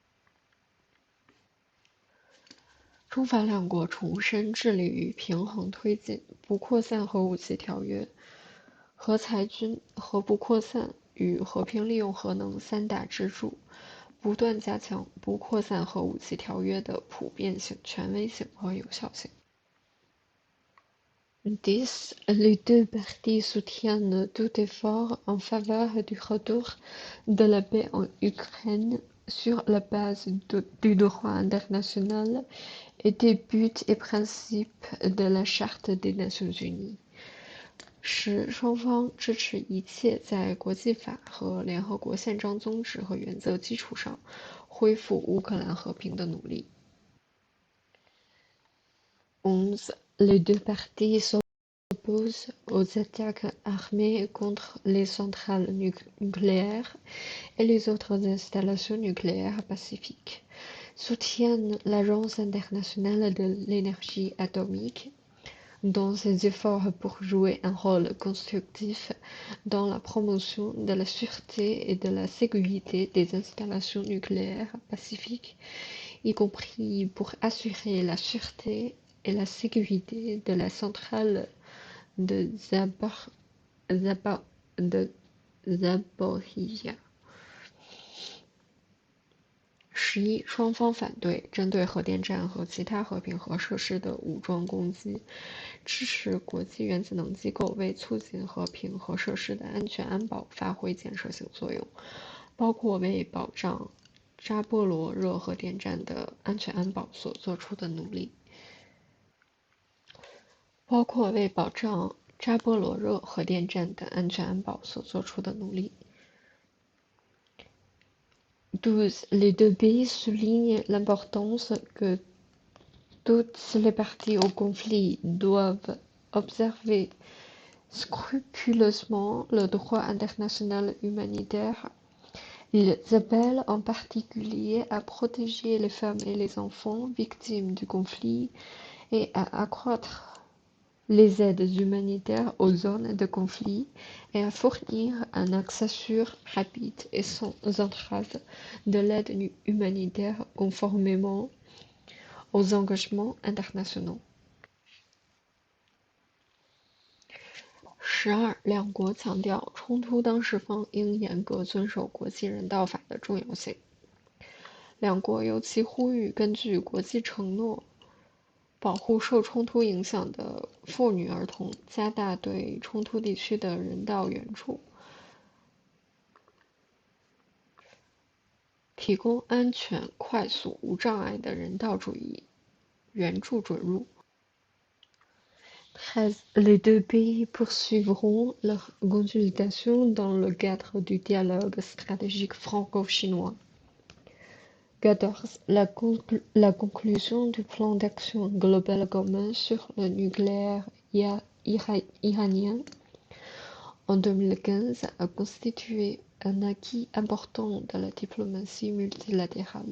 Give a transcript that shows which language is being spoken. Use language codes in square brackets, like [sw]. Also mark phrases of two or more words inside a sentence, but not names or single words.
[zh] 中法两国重申致力于平衡推进不扩散核武器条约、核裁军、核不扩散与和平利用核能三大支柱，不断加强不扩散核武器条约的普遍性、权威性和有效性。10. [fr] Les deux parties soutiennent tout effort en faveur du retour de la paix en Ukraine sur la base du droit international et des buts et principes de la Charte des Nations Unies. 10. [zh] 双方支持一切在国际法和联合国宪章宗旨和原则基础上恢复乌克兰和平的努力。11. [fr] Les deux parties s'opposent aux attaques armées contre les centrales nucléaires et les autres installations nucléaires pacifiques, soutiennent l'Agence internationale de l'énergie atomique dans ses efforts pour jouer un rôle constructif dans la promotion de la sûreté et de la sécurité des installations nucléaires pacifiques, y compris pour assurer la sûreté et la sécurité de la centrale de Zaporizhia. 11. [zh] 双方反对针对核电站和其他和平核设施的武装攻击，支持国际原子能机构为促进和平核设施的安全安保发挥建设性作用，包括为保障扎波罗热核电站的安全安保所做出的努力。12. [fr] Les deux pays soulignent l'importance que toutes les parties au conflit doivent observer scrupuleusement le droit international humanitaire. Ils appellent en particulier à protéger les femmes et les enfants victimes du conflit et à accroître les aides humanitaires aux zones de conflit et à fournir un accès sûr, rapide et sans entrave de l'aide humanitaire conformément aux engagements internationaux. 12. [zh] 两国强调冲突当事方应严格遵守国际人道法的重要性。两国尤其呼吁根据国际承诺保护受冲突影响的妇女儿童，加大对冲突地区的人道援助，提供安全、快速、无障碍的人道主义援助准入。13. [fr] Les deux pays poursuivront leurs consultations dans le cadre du dialogue stratégique franco-chinois. 14. La conclusion du plan d'action global commun sur le nucléaire iranien en 2015 a constitué un acquis important de la diplomatie multilatérale.